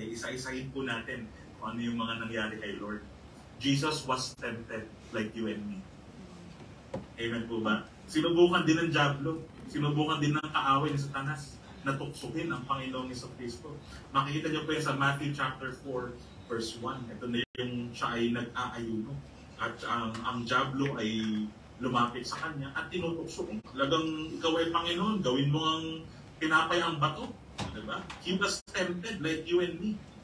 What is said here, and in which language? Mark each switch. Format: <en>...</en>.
<tl>Isa-isahin po natin kung ano yung mga nangyari kay Lord.</tl> <en>Jesus was tempted like you and me.</en> <tl>Amen po ba? Sinubukan din ng Diablo. Sinubukan din ng kaaway ni Satanas na tuksukin ang Panginoong Jesucristo. Makikita niyo po yan sa Matthew chapter 4, verse 1. Ito na yung siya ay nag-aayuno. At ang Diablo ay lumapit sa kanya at tinutukso. Lagang ikaw ay Panginoon, gawin mo ang pinapay ang bato. Diba?</tl> <en>He was tempted like you and me.</en>